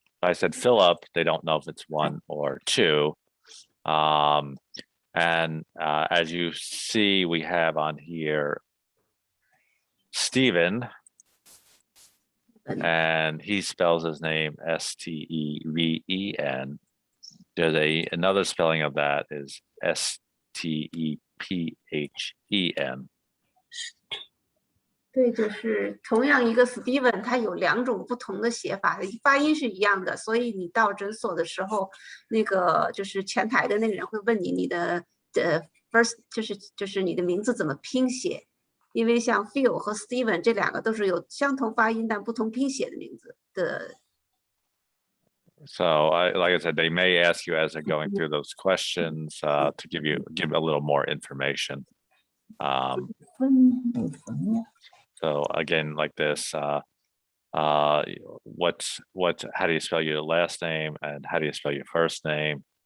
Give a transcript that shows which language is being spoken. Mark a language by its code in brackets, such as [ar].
[en] If I said Philip, they don't know if it's one or two. And as you see, we have on here Stephen, and he spells his name Steven. There's another spelling of that is Stephen. [zh] 对，就是同样一个 Steven，它有2种不同的写法，发音是一样的，所以你到诊所的时候，那个就是前台的那个人会问你的first，就是你的名字怎么拼写，因为像 Phil 和 Steven 这2个都是有相同发音但不同拼写的名字的。 [en] So, like I said, they may ask you as they're going through those questions to give a little more information. So again, like this, how do you spell your last name and how do you spell your first name?